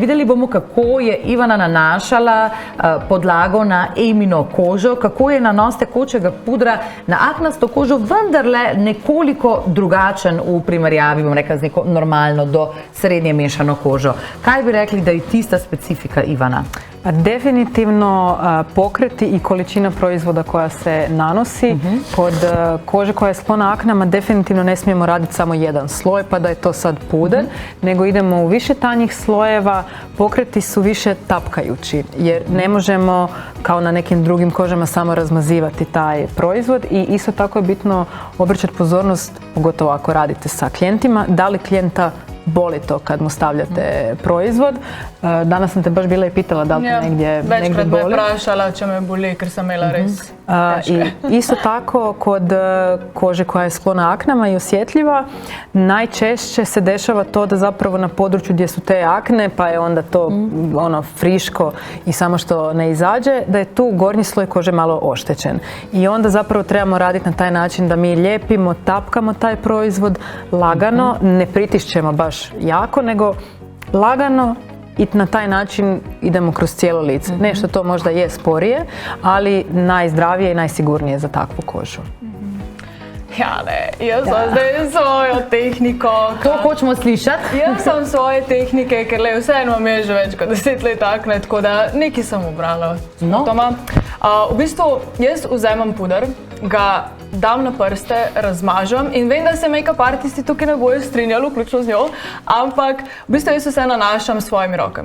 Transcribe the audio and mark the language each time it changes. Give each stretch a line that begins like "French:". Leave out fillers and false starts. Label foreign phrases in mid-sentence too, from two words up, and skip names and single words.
Slovenian: Videli bomo, kako je Ivana nanašala podlago na Emino kožo, kako je nanos tekočega pudra na aknasto kožo vendarle nekoliko drugačen v primerjavi, bom rekla, z neko normalno do srednje mešano kožo. Kaj bi rekli, da je tista specifika, Ivana?
Croatian: Definitivno pokreti i količina proizvoda koja se nanosi. Kod kože koja je sklona aknama definitivno ne smijemo raditi samo jedan sloj pa da je to sad puder, nego idemo u više tanjih slojeva. Pokreti su više tapkajući jer ne možemo kao na nekim drugim kožama samo razmazivati taj proizvod i isto tako je bitno obraćati pozornost, pogotovo ako radite sa klijentima, da li klijenta boli to kad mu stavljate proizvod. Danas sam te baš bila i pitala da li te negdje boli.
Slovenian: Večkrat me vprašala, če me boli, ker sam imela res
Croatian: I isto tako kod kože koja je sklona aknama i osjetljiva, najčešće se dešava to da zapravo na području gdje su te akne, pa je onda to friško i samo što ne izađe, da je tu gornji sloj kože malo oštećen. I onda zapravo trebamo raditi na taj način da mi lijepimo, tapkamo taj proizvod lagano, ne pritišćemo baš jako, nego lagano i na taj način idemo kroz cijelo lice. Nešto to možda je sporije, ali najzdravije i najsigurnije za takvu kožu.
Slovenian: Jane, jaz sem zdaj svojo tehniko. To hočemo slišati. Jaz sem svoje tehnike, ker vseeno imam že več kot 10 let akne, tako da nekaj sem ubrala. No. V bistvu jaz vzamem puder, ga dam na prste, razmažem in vem, da se make-up artisti tukaj ne bojo strinjali, vključno z njo, ampak v bistvu jaz vse nanašam s svojimi rokami.